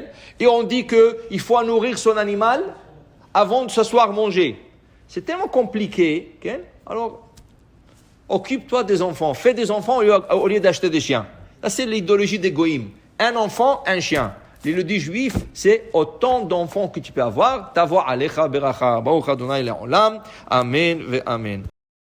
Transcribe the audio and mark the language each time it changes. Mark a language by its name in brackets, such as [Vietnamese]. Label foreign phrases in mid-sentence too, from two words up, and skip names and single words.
[French] Et on dit qu'il faut nourrir son animal avant de s'asseoir manger. C'est tellement compliqué. Okay? Alors, occupe-toi des enfants. Fais des enfants au lieu d'acheter des chiens. Ça, c'est l'idéologie des goïms. Un enfant, un chien. L'idéologie juif, c'est autant d'enfants que tu peux avoir. [Hebrew] תבוא עליך ברכה ברוך אדני לעולם אמן ואמן.